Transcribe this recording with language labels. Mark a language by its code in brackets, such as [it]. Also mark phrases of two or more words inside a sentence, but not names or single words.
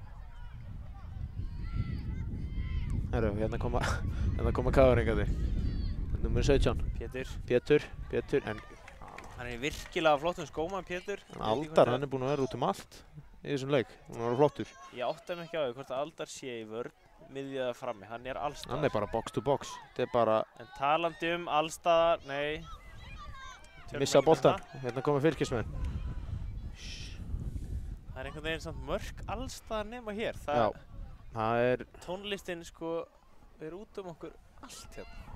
[is] Herru, hérna koma KR-ingarnir. Númer 17. Pétur, en Hann er virkilega flottum skóma, Pétur. Aldar, hann er búinn að vera út um allt í þessum leik. Hann var flottur. Ég átta mig ekki á því hvort að Aldar sé í vörn, miðjaða frammi. Hann er allstaðar. Hann er bara [en] box to box. [is] Þetta er bara En talandi um allstaðar, nei. Tölum missa ekki um boltan. það. Hérna koma Fylkismenn. Það er einhvern veginn samt mörk allstaðar nema hér. Já. Það er Tónlistin sko er út um okkur allt hérna.